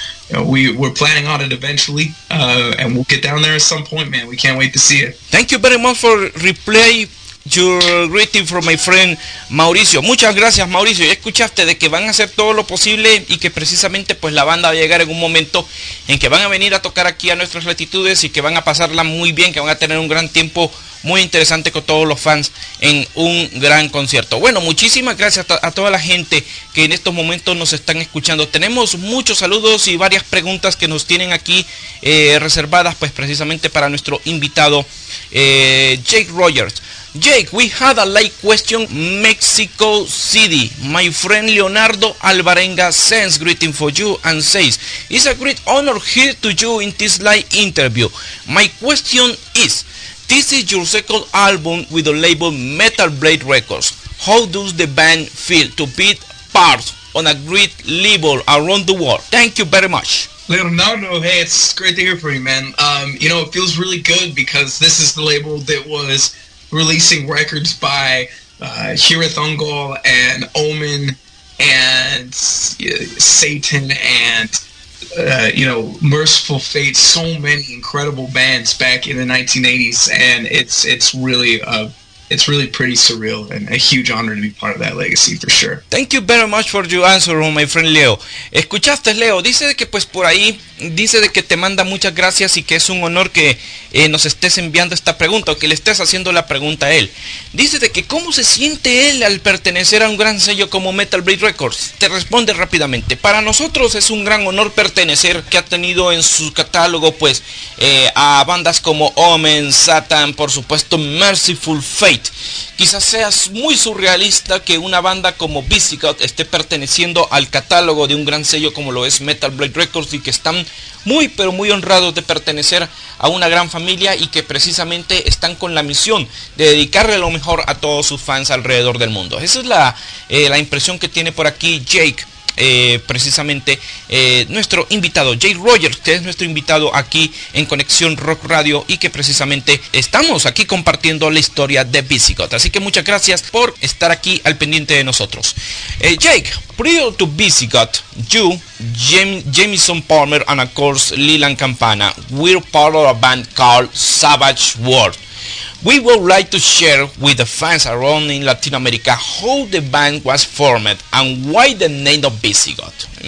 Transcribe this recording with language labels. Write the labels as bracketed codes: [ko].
[en] So we're planning on it eventually, and we'll get down there at some point, man. We can't wait to see it. Thank you very much for reply your greeting from my friend Mauricio. [es] Muchas gracias, Mauricio. Ya escuchaste de que van a hacer todo lo posible, y que precisamente pues la banda va a llegar en un momento en que van a venir a tocar aquí a nuestras latitudes, y que van a pasarla muy bien, que van a tener un gran tiempo muy interesante con todos los fans en un gran concierto. Bueno, muchísimas gracias a toda la gente que en estos momentos nos están escuchando. Tenemos muchos saludos y varias preguntas que nos tienen aquí reservadas pues precisamente para nuestro invitado Jake Rogers. [en] Jake, we had a live question, Mexico City. My friend Leonardo Alvarenga sends greeting for you and says, it's a great honor here to you in this live interview. My question is, this is your second album with the label Metal Blade Records. How does the band feel to be part on a great label around the world? Thank you very much. Leonardo, hey, it's great to hear from you, man. It feels really good because this is the label that was releasing records by Hirethungol and Omen and Satan and Merciful Fate, so many incredible bands back in the 1980s, and it's really it's really pretty surreal and a huge honor to be part of that legacy for sure. Thank you very much for your answer, my friend Leo. [es] Escuchaste, Leo, dice de que pues por ahí, dice de que te manda muchas gracias y que es un honor que nos estés enviando esta pregunta o que le estés haciendo la pregunta a él. Dice de que cómo se siente él al pertenecer a un gran sello como Metal Blade Records. Te responde rápidamente. Para nosotros es un gran honor pertenecer, que ha tenido en su catálogo pues a bandas como Omen, Satan, por supuesto Merciful Fate. Quizás sea muy surrealista que una banda como Visigoth esté perteneciendo al catálogo de un gran sello como lo es Metal Blade Records y que están muy pero muy honrados de pertenecer a una gran familia y que precisamente están con la misión de dedicarle lo mejor a todos sus fans alrededor del mundo. Esa es la impresión que tiene por aquí Jake. Precisamente nuestro invitado Jake Rogers, que es nuestro invitado aquí en Conexión Rock Radio y que precisamente estamos aquí compartiendo la historia de Visigoth. Así que muchas gracias por estar aquí al pendiente de nosotros. [en] Jake, prior to Visigoth, you, Jamison Palmer and of course Leland Campana, we're part of a band called Savage World. We would like to share with the fans around in Latin America how the band was formed and why the name of Visigoth.